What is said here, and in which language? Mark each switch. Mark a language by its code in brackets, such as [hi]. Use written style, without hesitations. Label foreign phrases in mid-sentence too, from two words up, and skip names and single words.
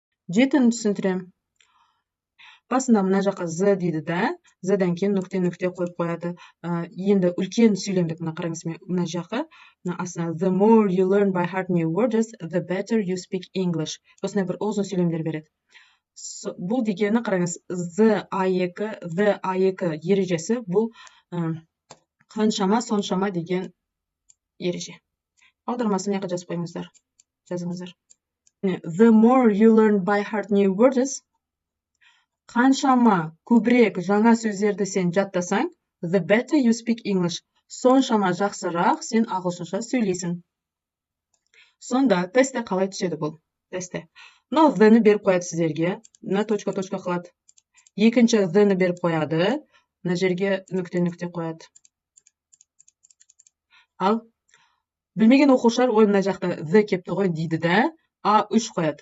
[kk] Жетіні түсіндірем. Басында мына жаққа з дейді да, здан кейін нүкте қойып қояды. Енді үлкен сөйлемдік мына қараңыз мына жаққа. [en] Астына the more you learn by heart new words, the better you speak English. [kk] Осындай бір ұзын сөйлемдер береді. Бұл дегені қараңыз, the A2 ережесі бұл қаншама соншама деген ереже. Аудармасын мына жаққа жазып қойыңыздар. Жазыңыздар. [en] The more you learn by heart new words, [kk] қаншама көбірек жаңа сөздерді сен жаттасаң, [en] the better you speak English, [kk] соншама жақсырақ сен ағылшынша сөйлейсің. Сонда тестте қалай түседі бұл? Тестте. Мынау the-ні беріп қояды сіздерге, мына точка қалады. Екінші the-ні беріп қояды, мына жерге нүкте қояды. Ал білмеген оқушылар ой мына жақта the кепті ғой дейді да, A3 қояды.